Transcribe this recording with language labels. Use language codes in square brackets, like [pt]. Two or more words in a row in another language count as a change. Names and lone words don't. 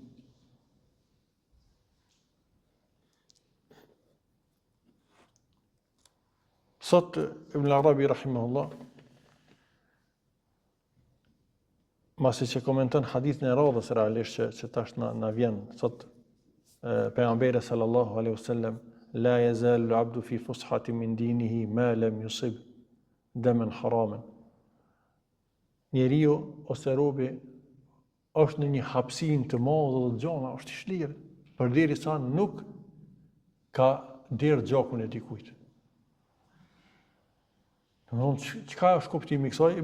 [sq] Sot Ibn Arabi rahimahullah, masi që komenton hadithin e radhës realisht që tash na vjen, thot pejgamberi [ar] صلى الله عليه وسلم, لا يزال العبد في فسحة من دينه ما لم يصب دما حراما. [sq] Njeriu ose robi është në një hapësinë të madhe dhe gjona është i shlirë, përderisa nuk ka derë gjakun e dikujt. Çka është kuptimi i kësaj?